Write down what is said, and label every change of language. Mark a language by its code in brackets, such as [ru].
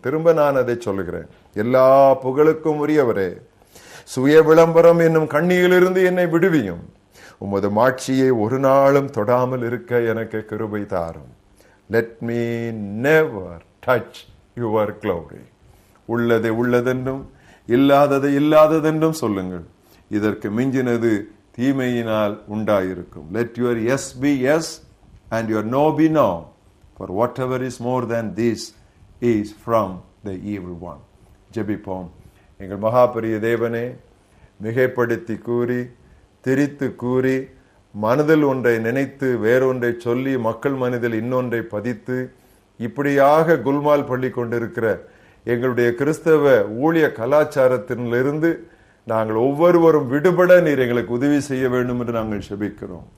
[ta] திரும்ப நான் அதை சொல்லுகிறேன். எல்லா புகழுக்கும் உரியவரே, சுய விளம்பரம் என்னும் கண்ணியிலிருந்து என்னை விடுவியும், உமது மாட்சியை ஒரு நாளும் தொடாமல் இருக்க எனக்கு கிருபை தாரும். [en] Let me never touch your glory. [ta] உள்ளதை உள்ளதென்றும் இல்லாததை இல்லாததென்றும் சொல்லுங்கள். இதற்கு மிஞ்சினது தீமையினால் உண்டாயிருக்கும். [en] Let your yes be yes and your no be no, for whatever is more than this is from the evil one. [ta] ஜெபிப்போம். எங்கள் மகாபெரிய தேவனே, மிகைப்படுத்தி கூறி திரித்து கூறி மனதில் ஒன்றை நினைத்து வேறொன்றை சொல்லி மக்கள் மனதில் இன்னொன்றை பதித்து இப்படியாக குல்மால் பள்ளி கொண்டிருக்கிற எங்களுடைய கிறிஸ்தவ ஊழிய கலாச்சாரத்திலிருந்து நாங்கள் ஒவ்வொருவரும் விடுபட நீர் எங்களுக்கு உதவி செய்ய வேண்டும் என்று நாங்கள் செபிக்கிறோம்.